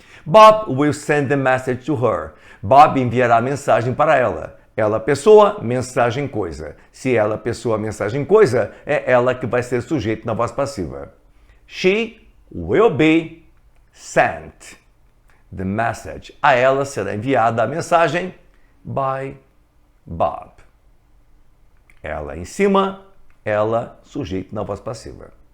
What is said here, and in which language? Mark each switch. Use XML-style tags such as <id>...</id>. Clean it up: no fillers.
<en>Bob will send the message to her.</en> <pt>Bob enviará a mensagem para ela. Ela pessoa, mensagem coisa. Se ela pessoa, mensagem coisa, é ela que vai ser sujeito na voz passiva.</pt> <en>She will be sent the message.</en> <pt>A ela será enviada a mensagem</pt> <en>by Bob.</en> <pt>Ela em cima, ela sujeito na voz passiva.</pt>